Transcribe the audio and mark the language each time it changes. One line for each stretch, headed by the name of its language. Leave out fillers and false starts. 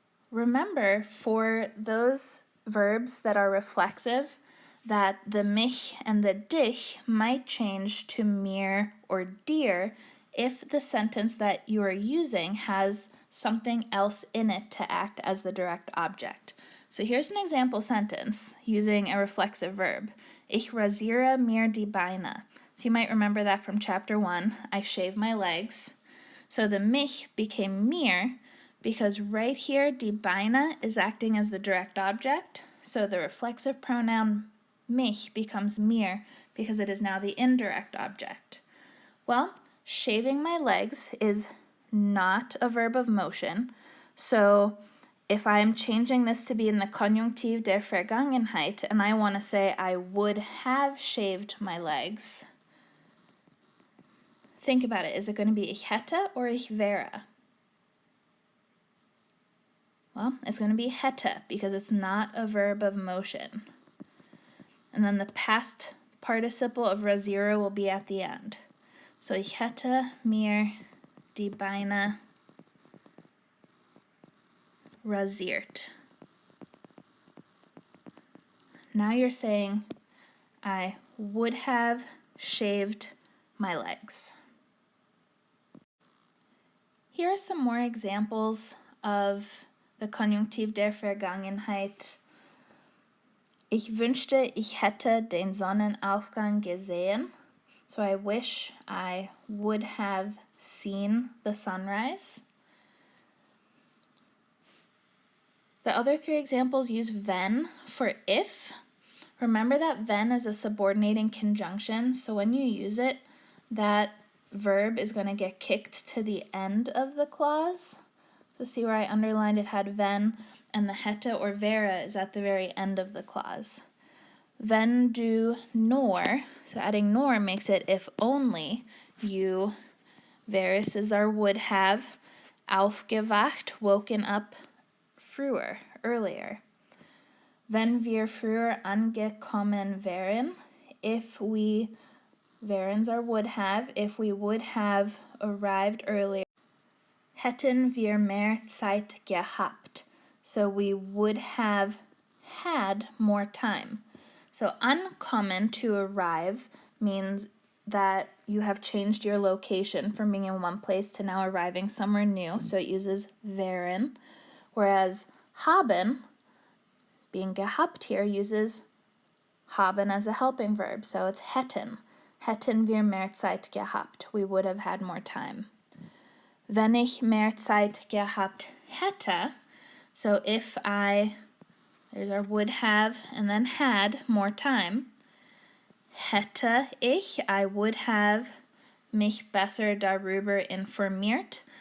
English: Remember, for those verbs that are reflexive, that the mich and the dich might change to mir or dir if the sentence that you are using has something else in it to act as the direct object. So here's an example sentence using a reflexive verb.
German: Ich rasiere mir die Beine.
English: So you might remember that from chapter 1. I shave my legs. So the mich became mir because right here, die Beine is acting as the direct object. So the reflexive pronoun mich becomes mir because it is now the indirect object. Well, shaving my legs is not a verb of motion. So if I'm changing this to be in the Konjunktiv der Vergangenheit and I want to say I would have shaved my legs, think about it. Is it going to be ich hätte or ich wäre? Well, it's going to be hätte because it's not a verb of motion. And then the past participle of rasiere will be at the end.
German: So ich hätte mir die Beine rasiert.
English: Now you're saying I would have shaved my legs. Here are some more examples of the Konjunktiv der Vergangenheit.
German: Ich wünschte, ich hätte den Sonnenaufgang gesehen.
English: So I wish I would have seen the sunrise. The other three examples use wenn for if. Remember that wenn is a subordinating conjunction, so when you use it, that verb is going to get kicked to the end of the clause. So see where I underlined it had wenn, and the hätte or wäre is at the very end of the clause.
German: Wenn du nor,
English: so adding nor makes it if only you, wärest is our would have, aufgewacht, woken up früher, earlier.
German: Wenn wir früher angekommen wären,
English: if we, wären's our would have, if we would have arrived earlier,
German: hätten wir mehr Zeit gehabt.
English: So we would have had more time. So ankommen, to arrive, means that you have changed your location from being in one place to now arriving somewhere new. So it uses wären. Whereas haben, being gehabt here, uses haben as a helping verb. So it's hätten.
German: Hätten wir mehr Zeit gehabt.
English: We would have had more time.
German: Wenn ich mehr Zeit gehabt hätte,
English: so if I, there's our would have, and then had more time,
German: hätte ich,
English: I would have
German: mich besser darüber informiert.